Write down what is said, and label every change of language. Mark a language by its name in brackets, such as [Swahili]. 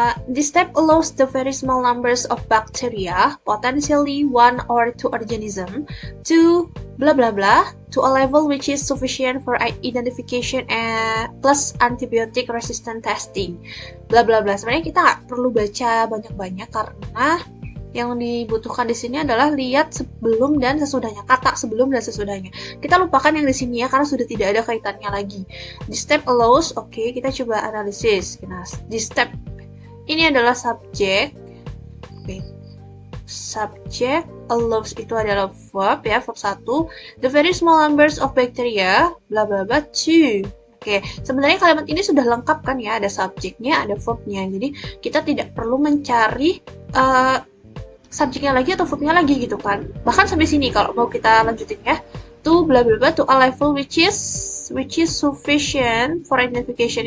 [English] This step allows the very small numbers of bacteria, potentially 1 or 2 organisms, to blah blah blah to a level which is sufficient for identification plus antibiotic resistant testing. Blah blah blah. [Indonesian] Sebenarnya kita nggak perlu baca banyak-banyak karena yang dibutuhkan di sini adalah lihat sebelum dan sesudahnya, kata sebelum dan sesudahnya. Kita lupakan yang di sini ya karena sudah tidak ada kaitannya lagi. [English] This step allows, [Indonesian] oke, kita coba analisis. Nah, [English] this step [Indonesian] ini adalah subjek. Subjek allows itu adalah verb ya, verb 1. [English] The very small numbers of bacteria, bla bla bla 2. [Indonesian] Oke, sebenarnya kalimat ini sudah lengkap kan ya, ada subjeknya, ada verbnya. Jadi kita tidak perlu mencari subjeknya lagi atau verbnya lagi gitu kan. Bahkan sampai sini kalau mau kita lanjutin ya, [English] to bla bla bla to a level which is sufficient for identification.